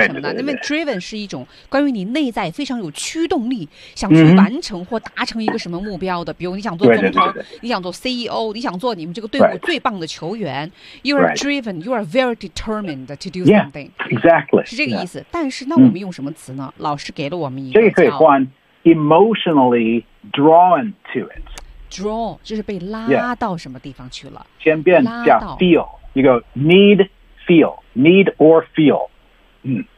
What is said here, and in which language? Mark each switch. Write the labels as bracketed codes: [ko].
[zh] 为什么呢因为 driven 是一种关于你内在非常有驱动力想去完成或达成一个什么目标的、嗯、比如你想做总统对对对对你想做 CEO, 你想做你们这个队伍最棒的球员。 [en] Right. You are driven, you are very determined to do something. Yeah, exactly. [zh] 是这个意思、 [en] yeah. [zh] 但是那我们用什么词呢、嗯、老师给了我们一个这个可以换 [en] emotionally drawn to it. [zh] Draw, 就是被拉到什么地方去了。先变叫 feel, you go need,Feel, need or feel. 嗯